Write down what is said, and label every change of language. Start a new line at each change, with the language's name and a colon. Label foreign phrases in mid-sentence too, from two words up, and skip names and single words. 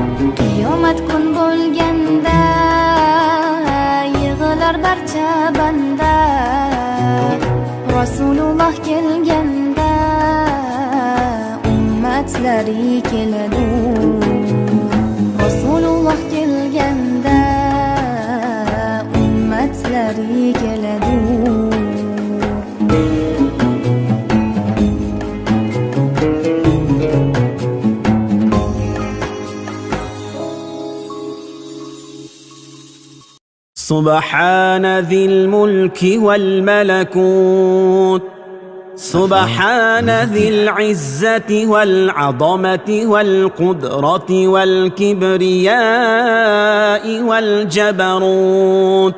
Uzbek: Qiyomat kun bo'lganda yig'lar barcha banda, Rasululloh kelganda ummatlari keladi. Rasululloh kelganda ummatlari keladi.
Arabic: سبحان ذي الملك والملكوت، سبحان ذي العزة والعظمة والقدرة والكبرياء والجبروت.